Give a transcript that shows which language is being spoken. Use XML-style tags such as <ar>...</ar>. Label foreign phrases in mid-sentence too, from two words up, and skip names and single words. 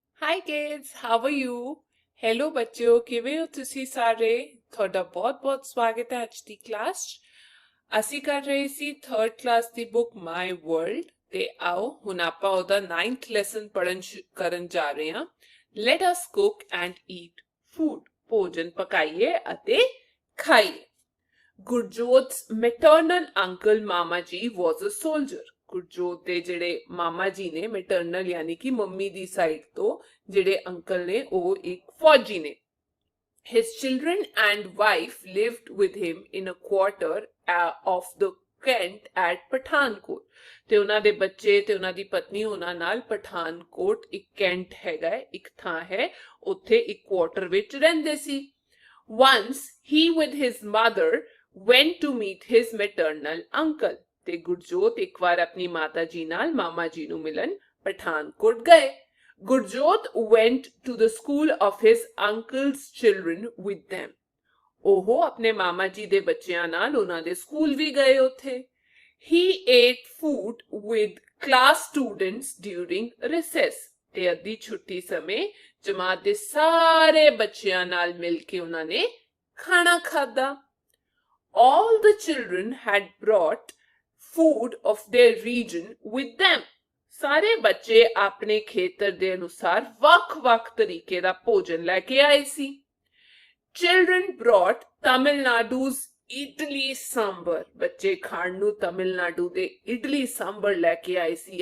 <en>Hi kids, how are you? Hello</en> <pa>ਬੱਚਿਓ, ਕਿਵੇਂ ਹੋ ਤੁਸੀਂ ਸਾਰੇ? ਤੁਹਾਡਾ ਬਹੁਤ-ਬਹੁਤ ਸਵਾਗਤ ਹੈ ਅੱਜ ਦੀ ਕਲਾਸ 'ਚ। ਅਸੀਂ ਕਰ ਰਹੇ ਸੀ 3rd ਕਲਾਸ ਦੀ ਬੁੱਕ ਮਾਈ ਵਰਲਡ ਤੇ ਆਓ ਹੁਣ ਆਪਾਂ ਉਹਦਾ 9th ਲੈਸਨ ਕਰਨ ਜਾ ਰਹੇ ਹਾਂ।</pa> <en>Let us cook and eat food.</en> <pa>ਭੋਜਨ ਪਕਾਈਏ ਅਤੇ ਖਾਈਏ।</pa> <en>ਗੁਰਜੋਤ's maternal uncle</en> <pa>ਮਾਮਾ ਜੀ</pa> <en>was a soldier.</en> <pa>ਗੁਰਜੋਤ ਦੇ ਜਿਹੜੇ ਮਾਮਾ ਜੀ ਨੇ ਮੈਟਰਨਲ ਯਾਨੀ ਕਿ ਮੰਮੀ ਦੀ ਸਾਈਡ ਤੋਂ ਜਿਹੜੇ ਅੰਕਲ ਨੇ ਉਹ ਇੱਕ ਫੌਜੀ ਨੇ।</pa> <en>His children and wife lived with him in a quarter of the Kent at</en> <pa>ਪਠਾਨਕੋਟ ਤੇ ਉਹਨਾਂ ਦੇ ਬੱਚੇ ਤੇ ਉਹਨਾਂ ਦੀ ਪਤਨੀ ਉਹਨਾਂ ਨਾਲ ਪਠਾਨਕੋਟ ਇੱਕ ਕੈਂਟ ਹੈਗਾ ਇੱਕ ਥਾਂ ਹੈ ਉੱਥੇ ਇੱਕ ਕੁਆਟਰ ਵਿੱਚ ਰਹਿੰਦੇ ਸੀ।</pa> <en>Once he with his mother went to meet his maternal uncle.</en> <pa>ਤੇ ਗੁਰਜੋਤ ਇੱਕ ਵਾਰ ਆਪਣੀ ਮਾਤਾ ਜੀ ਨਾਲ ਮਾਮਾ ਜੀ ਨੂੰ ਮਿਲਣ ਪਠਾਨਕੋਟ ਗਏ।</pa> <en>ਗੁਰਜੋਤ went to the school of his uncle's children with them.</en> <pa>ਉਹ ਆਪਣੇ ਮਾਮਾ ਜੀ ਦੇ ਬੱਚਿਆਂ ਨਾਲ ਉਹਨਾਂ ਦੇ ਸਕੂਲ ਵੀ ਗਏ ਉੱਥੇ।</pa> <en>He ate food with class students during recess.</en> <pa>ਤੇ ਅੱਧੀ ਛੁੱਟੀ ਸਮੇਂ ਜਮਾਤ ਦੇ ਸਾਰੇ ਬੱਚਿਆਂ ਨਾਲ ਮਿਲ ਕੇ ਉਹਨਾਂ ਨੇ ਖਾਣਾ ਖਾਦਾ।</pa> <en>All the children had brought food of their region with them.</en> <pa>ਸਾਰੇ ਬੱਚੇ ਆਪਣੇ ਖੇਤਰ ਦੇ ਅਨੁਸਾਰ ਵੱਖ-ਵੱਖ ਤਰੀਕੇ ਦਾ ਭੋਜਨ ਲੈ ਕੇ ਆਏ ਸੀ।</pa> <en>Children brought Tamil Nadu's ਇਡਲੀ ਸਾਂਬਰ।</en> <pa>ਬੱਚੇ ਖਾਣ ਨੂੰ ਤਮਿਲਨਾਡੂ ਦੇ ਇਡਲੀ ਸਾਂਬਰ ਲੈ ਕੇ ਆਏ ਸੀ।</pa>